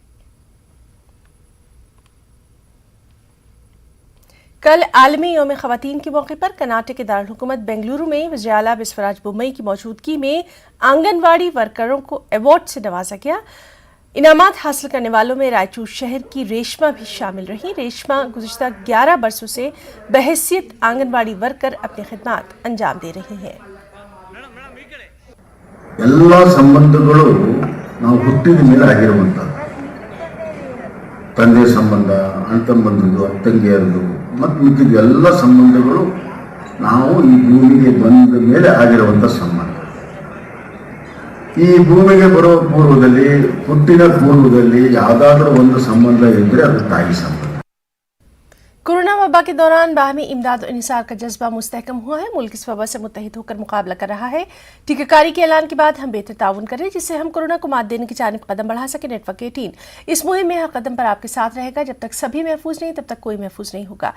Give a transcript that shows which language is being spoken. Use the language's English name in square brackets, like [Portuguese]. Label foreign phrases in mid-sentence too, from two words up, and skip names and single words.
[Urdu] کل عالمی یوم خواتین کے موقع پر کرناٹک کے دار الحکومت بنگلورو میں وزیر اعلیٰ بسوراج بومئی کی موجودگی میں آنگن واڑی ورکروں کو ایوارڈ سے نوازا گیا. انعامات حاصل کرنے والوں میں رائچور شہر کی ریشما بھی شامل رہی. ریشما گزشتہ 11 برسوں سے بحیثیت آنگن واڑی ورکر اپنی خدمت انجام دے رہی ہیں. [Kannada] ಎಲ್ಲ ಸಂಬಂಧಗಳು ನಾವು ಹುಟ್ಟಿದ ಮೇಲೆ ಆಗಿರುವಂಥದ್ದು, ತಂದೆ ಸಂಬಂಧ, ಅಣ್ತಂಬಂಧದ್ದು, ಅತ್ತಂಗಿಯರದು ಮತ್ತು ಮಿಕ್ಕಿದ ಎಲ್ಲ ಸಂಬಂಧಗಳು ನಾವು ಈ ಭೂಮಿಗೆ ಬಂದ ಮೇಲೆ ಆಗಿರುವಂಥ ಸಂಬಂಧ. ಈ ಭೂಮಿಗೆ ಬರೋ ಪೂರ್ವದಲ್ಲಿ, ಹುಟ್ಟಿನ ಪೂರ್ವದಲ್ಲಿ ಯಾವುದಾದ್ರೂ ಒಂದು ಸಂಬಂಧ ಇದ್ದರೆ ಅದು ತಾಯಿ ಸಂಬಂಧ. [Urdu] کورونا وبا کے دوران باہمی امداد اور ایثار کا جذبہ مستحکم ہوا ہے. ملک اس وبا سے متحد ہو کر مقابلہ کر رہا ہے۔ ٹیکاکاری کے اعلان کے بعد ہم بہتر تعاون کریں جس سے ہم کورونا کو مات دینے کی جانب قدم بڑھا سکے. نیٹ ورک 18 اس مہم میں ہر قدم پر آپ کے ساتھ رہے گا۔ جب تک سبھی محفوظ نہیں تب تک کوئی محفوظ نہیں ہوگا.